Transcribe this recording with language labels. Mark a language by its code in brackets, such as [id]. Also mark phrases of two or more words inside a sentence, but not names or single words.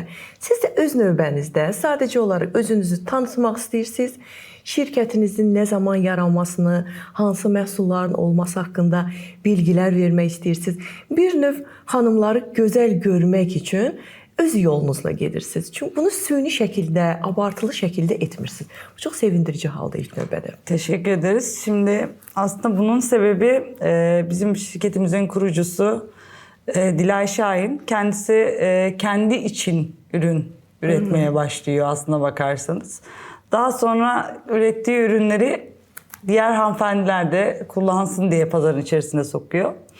[az] Siz də öz növbənizdə sadəcə olaraq özünüzü tanıtmaq istəyirsiniz, şirkətinizin nə zaman yaranmasını, hansı məhsulların olması haqqında bilgilər vermək istəyirsiniz. Bir növ xanımları gözəl görmək üçün öz yolunuzla gedirsiniz. Çünki bunu süni şəkildə, abartılı şəkildə etmirsiniz. Bu çox sevindirici halda ilk növbədə. [tr] Teşekkür ederiz. Şimdi aslında bunun sebebi bizim şirketimizin kurucusu Dilay Şahin. Kendisi kendi için ürün üretmeye başlıyor aslına bakarsanız. Daha sonra ürettiği ürünleri diğer hanımefendiler de kullansın diye pazarın içerisine sokuyor.